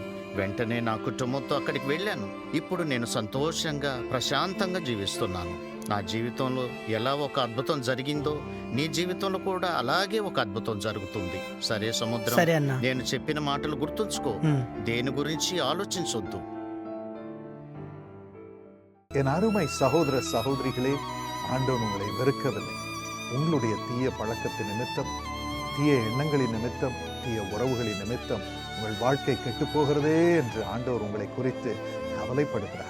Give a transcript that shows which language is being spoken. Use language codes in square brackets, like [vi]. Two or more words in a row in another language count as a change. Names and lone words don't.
[te] వెంటనే నా కుటుంబంతో అక్కడికి వెళ్ళాను. ఇప్పుడు నేను సంతోషంగా ప్రశాంతంగా జీవిస్తున్నాను. నా జీవితంలో ఎలా ఒక అద్భుతం జరిగిందో నీ జీవితంలో కూడా అలాగే ఒక అద్భుతం జరుగుతుంది. సరే సముద్రం, సరే అన్నా. నేను చెప్పిన మాటలు గుర్తుంచుకో. దేని గురించి ஆலோசிச்சொద్దు. [ta] என் அருமை சகோதர சகோதரிகளே, ஆண்டவன் உங்களை வெறுக்கவில்லை. உங்களுடைய தீய பழக்கத்தின் நிமித்தம், தீய எண்ணங்களின் நிமித்தம், தீய உறவுகளின் நிமித்தம் உங்கள் வாழ்க்கை கெட்டுப் போகிறதே என்று ஆண்டவர் உங்களை குறித்து கவலைப்படுகிறார்.